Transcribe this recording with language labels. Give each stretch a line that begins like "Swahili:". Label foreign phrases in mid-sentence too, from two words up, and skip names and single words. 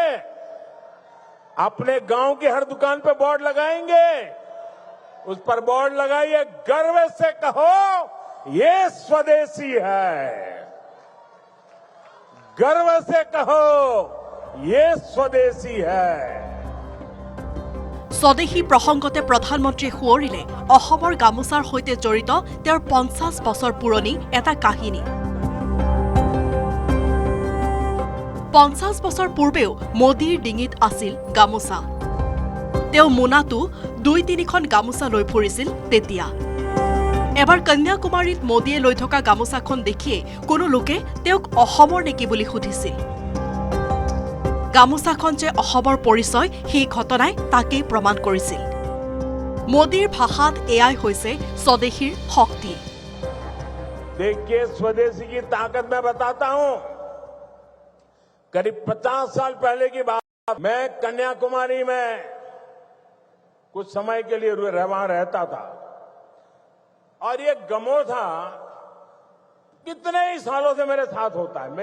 Hindi: अपने गांव की हर दुकान पे बोर्ड लगाएंगे। उस पर बोर्ड लगाइए, गर्व से कहो ये स्वदेशी है। गर्व से कहो ये स्वदेशी है।
Assamese: স্বদেশী প্ৰসংগতে প্ৰধানমন্ত্ৰীয়ে সোঁৱৰিলে অসমৰ গামোচাৰ সৈতে জড়িত তেওঁৰ ৫০ বছৰ পুৰণি এটা কাহিনী। ৫০ বছৰ পূৰ্বেও মোদীৰ ডিঙিত আছিল গামোচা। তেওঁ মোনাটো ২-৩খন গামোচা লৈ ফুৰিছিল তেতিয়া। এবাৰ কন্যাকুমাৰীত মোদীয়ে লৈ থকা গামোচাখন দেখিয়ে কোনো লোকে তেওঁক অসমৰ নেকি বুলি সুধিছিল। গামোচাখন যে অসমৰ পৰিচয় সেই ঘটনাই তাকেই প্ৰমাণ কৰিছিল। মোদীৰ ভাষাত এয়াই হৈছে স্বদেশীৰ শক্তি।
Hindi: देखिए, स्वदेशी की ताकत मैं बताता हूं। करीब 50 साल पहले की बात, मैं कन्याकुमारी में कुछ समय के लिए वहां रहता था। और ये गमोथा कितने ही सालों से मेरे साथ होता है।